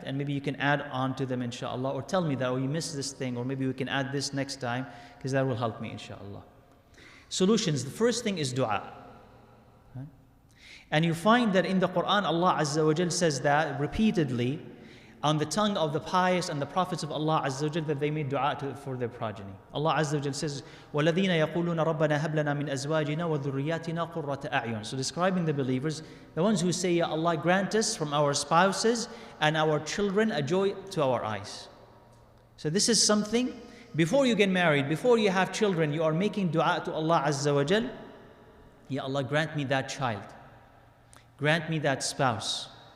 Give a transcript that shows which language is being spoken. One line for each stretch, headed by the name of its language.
English: And maybe you can add on to them, inshallah, or tell me that, you missed this thing, or maybe we can add this next time, because that will help me, inshallah. Solutions. The first thing is dua. Right? And you find that in the Quran, Allah Azza wa Jal says that repeatedly on the tongue of the pious and the prophets of Allah Azza wa Jal, that they made dua for their progeny. Allah Azza wa Jal says,
Arabic: وَالَّذِينَ يَقُولُونَ رَبَّنَا هَبْ لَنَا مِنْ أَزْوَاجِنَا وَذُرِّيَّاتِنَا قُرَّةَ أَعْيُنٍ.
English: So describing the believers, the ones who say, Ya Allah, grant us from our spouses and our children a joy to our eyes. So this is something, before you get married, before you have children, you are making dua to Allah Azza wa Jal. Ya Allah, grant me that child. Grant me that spouse.